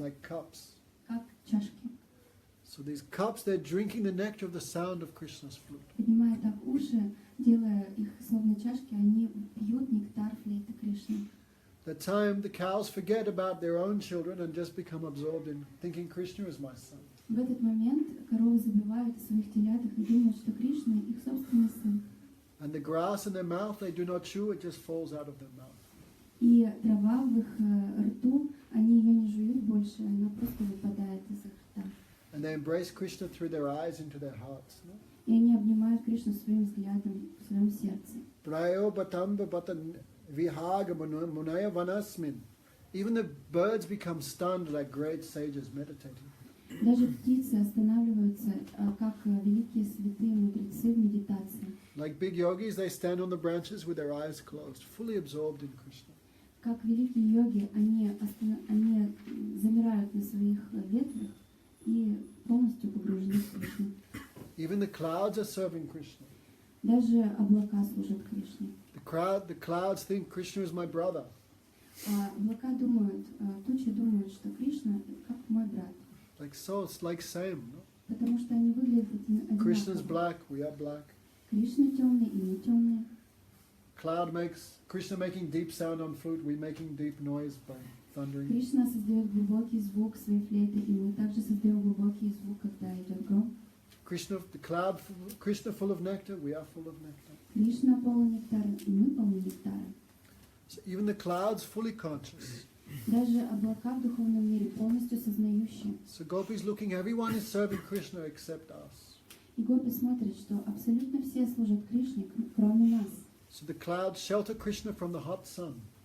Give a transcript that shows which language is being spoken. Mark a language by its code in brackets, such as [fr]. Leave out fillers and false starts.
[en] Like cups. [ru] как чашки. [en] So these cups, they're drinking the nectar of the sound of Krishna's flute. [ru] Поднимая так уши, делая их словно чашки, они пьют нектар флейты Кришны. [en] That time the cows forget about their own children and just become absorbed in thinking Krishna is my son. [ru] В этот момент коровы забывают о своих телятах и думают, что Кришна их собственный сын. [en] And the grass in their mouth, they do not chew, it just falls out of their mouth. [ru] И трава в их рту, они ее не жуют больше, она просто выпадает из их рта. [en] And they embrace Krishna through their eyes into their hearts. No? [ru] И они обнимают Кришну своим взглядом в своем сердце. [sa] Prayo batamba batan vihaga munaya vanasmin. [en] Even the birds become stunned like great sages meditating. [ru] Даже птицы останавливаются, как великие святые мудрецы в медитации. [en] Like big yogis, they stand on the branches with their eyes closed, fully absorbed in Krishna. [ru] Как великие йоги, они замирают на своих ветвях и полностью погружены в Кришну. [en] Even the clouds are serving Krishna. [ru] Даже облака служат Кришне. [en] The clouds think Krishna is my brother. [ru] Облака думают, тучи думают, что Кришна как мой брат. [en] Like so, it's like same. No? [ru] Потому что они выглядят [en] Krishna's [ru] одинаково. [en] black, we are black. [ru] Кришна темный, и мы темные. [en] Cloud makes Krishna making deep sound on flute, we making deep noise by thundering. [ru] Кришна создает глубокий звук своей флейты, и мы также создаем глубокий звук, когда идет гром. [en] Krishna full of nectar, we are full of nectar. [ru] Кришна полон нектара, и мы полны нектара. [en] So even the clouds fully conscious. [ru] Даже облака в духовном мире полностью сознающие. [en] So Gopi's looking, everyone is serving Krishna except us. [ru] И гопи смотрят, что абсолютно все служат Кришне, кроме нас. [en] So the clouds shelter Krishna from the hot sun.